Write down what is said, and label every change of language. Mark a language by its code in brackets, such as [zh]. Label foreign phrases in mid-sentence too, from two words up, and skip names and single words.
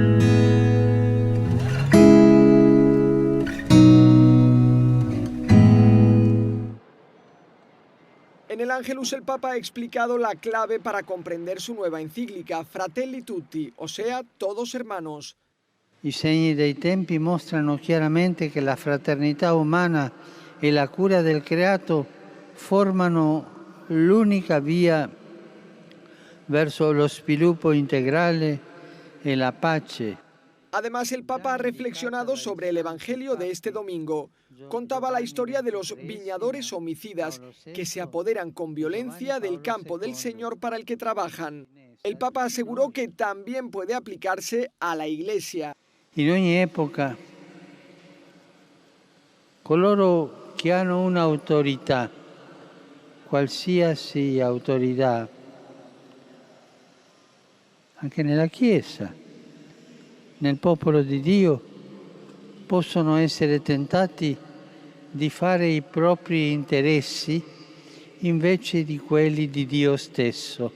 [es] En el Ángelus el Papa ha explicado la clave para comprender su nueva encíclica Fratelli Tutti, o sea, todos hermanos. [it] I segni dei tempi mostrano chiaramente che la fraternità umana e la cura del creato formano l'unica via verso lo sviluppo integrale e la pace. [es] Además, el Papa ha reflexionado sobre el Evangelio de este domingo. Contaba la historia de los viñadores homicidas que se apoderan con violencia del campo del Señor para el que trabajan. El Papa aseguró que también puede aplicarse a la Iglesia. [it] In ogni epoca, coloro che hanno un'autorità, qualsiasi autorità, anche nella Chiesa, nel popolo di Dio, possono essere tentati di fare i propri interessi invece di quelli di Dio stesso.